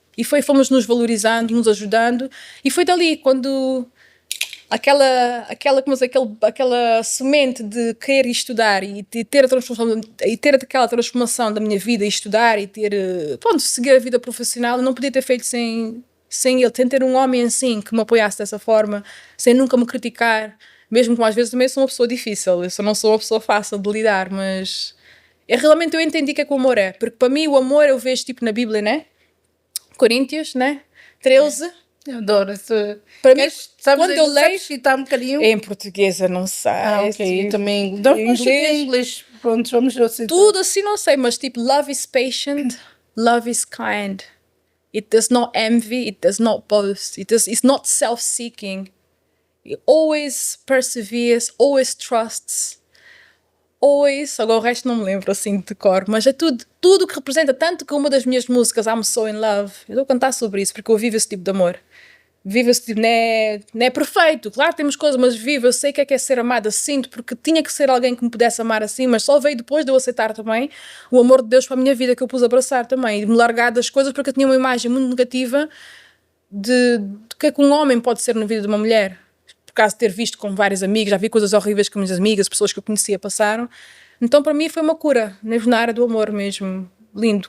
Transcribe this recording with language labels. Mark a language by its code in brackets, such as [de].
[pt] E fomos nos valorizando, nos ajudando. E foi dali, quando aquela semente de querer estudar e ter aquela transformação da minha vida e estudar e seguir a vida profissional, eu não podia ter feito sem ele, sem ter um homem assim que me apoiasse dessa forma, sem nunca me criticar, mesmo que às vezes também sou uma pessoa difícil, eu não sou uma pessoa fácil de lidar, mas realmente eu entendi que o amor é, porque para mim o amor eu vejo tipo na Bíblia, né? Coríntios, né? 13. Eu adoro isso. Para mim, quando eu leio, sabes citar um bocadinho? em português eu não sei. Ok, também. Em inglês, pronto, vamos citar. Tudo assim não sei, mas tipo, [en] love is patient, love is kind. It does not envy, it does not boast, it's not self-seeking. It always perseveres, always trusts, always... [pt] Agora o resto não me lembro assim de cor, mas é tudo que representa, tanto que uma das minhas músicas, I'm So In Love, eu estou a cantar sobre isso, porque eu vivo esse tipo de amor. Vivo esse tipo, não é perfeito, claro temos coisas, mas vivo, eu sei o que é ser amada, sinto, porque tinha que ser alguém que me pudesse amar assim, mas só veio depois de eu aceitar também o amor de Deus para a minha vida, que eu pus a abraçar também, e de me largar das coisas, porque eu tinha uma imagem muito negativa de que é que um homem pode ser na vida de uma mulher, por causa de ter visto com vários amigos, já vi coisas horríveis que minhas amigas, pessoas que eu conhecia passaram, então para mim foi uma cura, na área do amor mesmo. Lindo.